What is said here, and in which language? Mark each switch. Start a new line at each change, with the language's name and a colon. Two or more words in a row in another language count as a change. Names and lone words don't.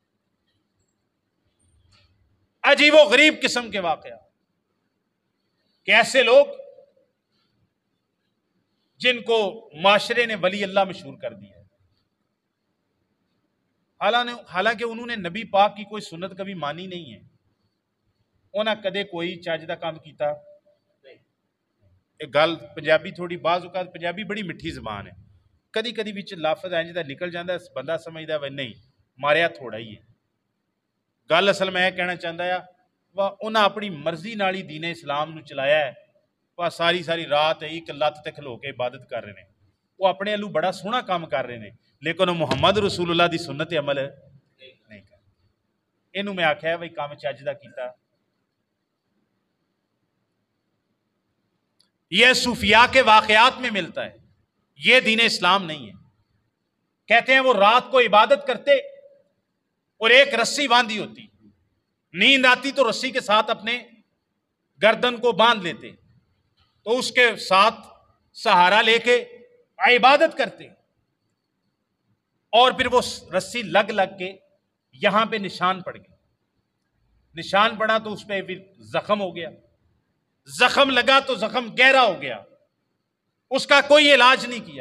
Urdu: عجیب و غریب قسم کے واقعات، کہ ایسے لوگ جن کو معاشرے نے ولی اللہ مشہور کر دیا ہے، حالانکہ انہوں نے نبی پاک کی کوئی سنت کبھی مانی نہیں ہے،
Punjabi: انہاں کدے کوئی چج دا کام کیتا۔ ایک گل پنجابی تھوڑی بعض اوقات پنجابی بڑی مٹھی زبان ہے، کدی کدی وچ لفظ انج دا نکل جاندا ہے، بندہ سمجھدا ہے نہیں ماریا تھوڑا ہی ہے۔ گل اصل میں
Urdu: کہنا چاہتا ہے
Punjabi: انہاں اپنی مرضی نال ہی دین اسلام نو چلایا ہے، ساری رات ایک لت تے کھلو کے
Urdu: عبادت کر رہے ہیں،
Punjabi: وہ اپنے الو بڑا سوہنا
Urdu: کام کر رہے ہیں، لیکن وہ
Punjabi: محمد رسول اللہ دی سنت عمل نہیں کر۔ اینو میں آکھیا بھائی کام چج دا کیتا۔
Urdu: یہ صوفیاء کے واقعات میں ملتا ہے، یہ دین اسلام نہیں ہے۔ کہتے ہیں وہ رات کو عبادت کرتے اور ایک رسی باندھی ہوتی، نیند آتی تو رسی کے ساتھ اپنے گردن کو باندھ لیتے، تو اس کے ساتھ سہارا لے کے عبادت کرتے، اور پھر وہ رسی لگ کے یہاں پہ نشان پڑ گیا، نشان پڑا تو اس پہ پھر زخم ہو گیا، زخم لگا تو زخم گہرا ہو گیا، اس کا کوئی علاج نہیں کیا۔